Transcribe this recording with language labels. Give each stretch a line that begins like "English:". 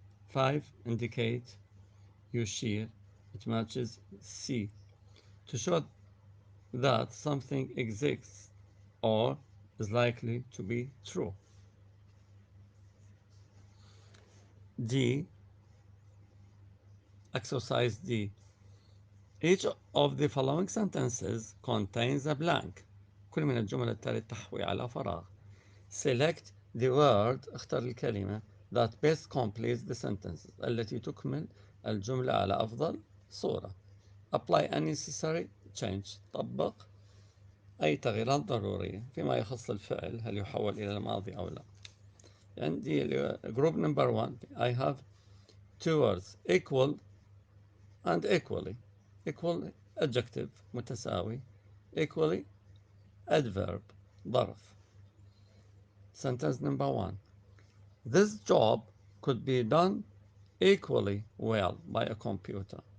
English: 5 indicate you share. It matches C to show that something exists or is likely to be true. D. Exercise D. Each of the following sentences contains a blank.
Arabic: كل من الجمل التالية تحوي على فراغ.
English: Select the word
Arabic: اختر الكلمة
English: that best completes the sentences
Arabic: التي تكمل الجملة على أفضل صورة.
English: Apply any necessary change.
Arabic: طبق أي تغييرات ضرورية فيما يخص الفعل هل يحول إلى الماضي أو لا. عندي
English: group number 1 I have two words equal and equally. Equal adjective
Arabic: متساوي.
English: Equally adverb
Arabic: ظرف.
English: Sentence number 1 this job could be done equally well by a computer.